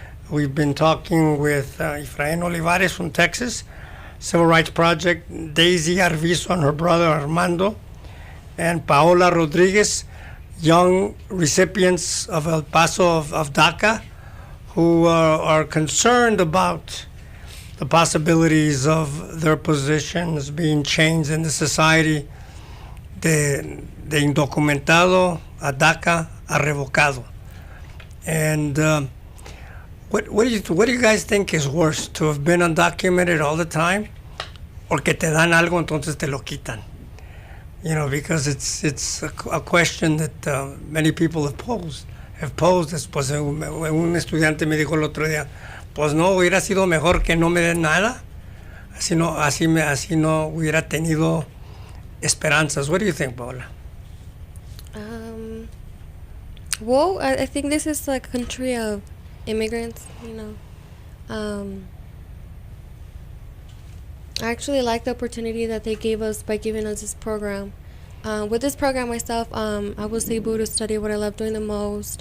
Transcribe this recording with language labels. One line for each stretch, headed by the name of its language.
English: We've been talking with Efren Olivares from Texas, Civil Rights Project, Daisy Arvizu and her brother Armando, and Paola Rodriguez, young recipients of El Paso of DACA, who are concerned about the possibilities of their positions being changed in the society
Spanish: de indocumentado a DACA a revocado.
English: And what do you guys think is worse, to have been undocumented all the time, or
Spanish: que te dan algo entonces te lo quitan?
English: You know, because it's a question that many people have posed.
Spanish: Pues un estudiante me dijo el otro día, pues no, hubiera sido mejor que no me den nada, así no hubiera tenido esperanzas.
English: What do you think, Paola? Well, I think this is a country of immigrants, you know. I actually like the opportunity that they gave us by giving us this program. With this program myself, I was able to study what I love doing the most.